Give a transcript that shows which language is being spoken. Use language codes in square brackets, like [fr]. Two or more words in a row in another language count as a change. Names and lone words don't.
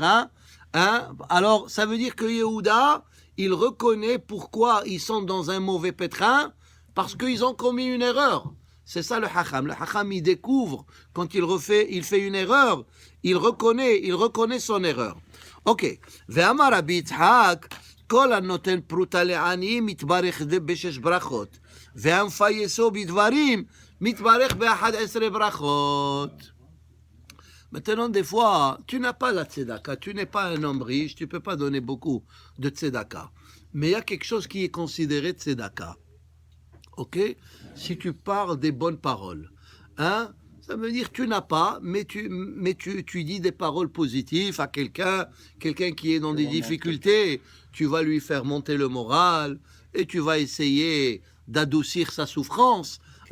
[fr] Hein? Alors, ça veut dire que Yehuda, il reconnaît pourquoi ils sont dans un mauvais pétrin, parce qu'ils ont commis une erreur. C'est ça le Hacham. Le Hacham, il découvre, quand il fait une erreur, il reconnaît son erreur. Ok. [he] ואמר רבי יצחק כל הנותן פרוטה לעני מתברך בשש ברכות. והמפייסו בדברים מתברך באחת עשרה ברכות. [fr] Maintenant, des fois, tu n'as pas la tzedaka, tu n'es pas un homme riche, tu ne peux pas donner beaucoup de tzedaka. Mais il y a quelque chose qui est considéré tzedaka. Ok? Si tu parles des bonnes paroles, hein? Ça veut dire que tu n'as pas, mais tu dis des paroles positives à quelqu'un qui est dans des difficultés, tu vas lui faire monter le moral et tu vas essayer d'adoucir sa souffrance.